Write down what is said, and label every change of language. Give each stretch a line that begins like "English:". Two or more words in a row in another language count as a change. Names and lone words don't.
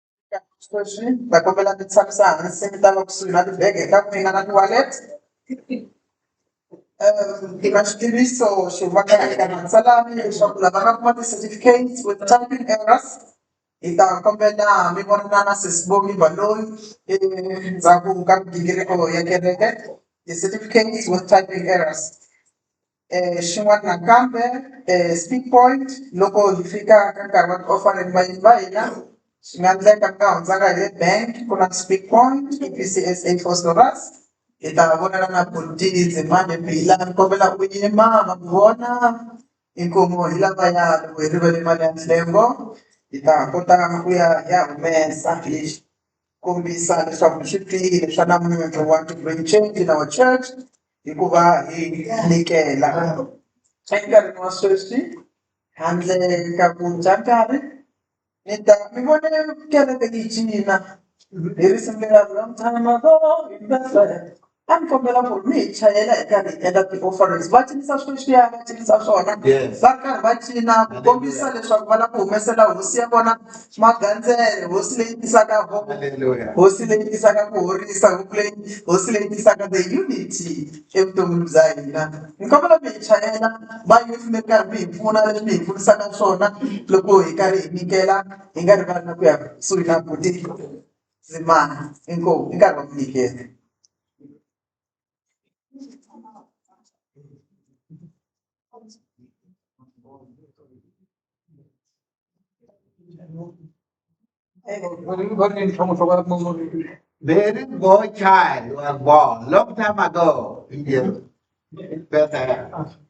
Tsonga: Question, bakombela nitsamisa hansi mi ta va kusuhi na tibege ta n'wina na toilet. Tiva xitiviso xi humaka eka matsalani leswaku lava nga kuma ti-certificates
English: with typing errors
Tsonga: hi ta kombela mi vonana na sesibomi baloyi endzhaku ka migingiriko ya kereke ti-certificates
English: with typing errors.
Tsonga: Xin'wana nakambe
English: speak point
Tsonga: loko hi fika ka nkarhi wa ti-offering vayeni va hina swi nga endleka mi nga hundzanga hi le bank ku na
English: speak point
Tsonga: EPCSA Phosphorus hi ta vonana na Bonti Nzimande Mbila ni kombela u yima ma mi vona inkomu hi lavaya loko hi rivele mali ya ntsengo hi ta kota ku ya hi ya humesa hi kombisa leswaku swi tiyile swa namuntlha
English: want to bring change in our church
Tsonga: hikuva hi nyikela enkarhini wa sweswi handle ka ku dya nkarhi ni ta mi vone kereke yi cina hi risimu lera long time ago in Bethlehem a ni kombela ku mi hi chayela hi karhi hi endla ti-offerings va cinisa sweswiya va cinisa swona va karhi va cina ku kombisa leswaku va lava ku humesela hosi ya vona magandzele hosi leyi tisaka hosi leyi tisaka ku horisa hosi leyi tisaka
English: the unity
Tsonga: evuton'wini bya hina ni kombela mi hi chayela va youth mi ri karhi mi hi pfuna leswi mi hi pfunisaka swona loko hi karhi hi nyikela hi nga rivali na ku ya kusuhi na Buti Nzimande inkomu hi nkarhi wa ku nyikela.
English: There is boy child was born long time ago in the Bethlehem.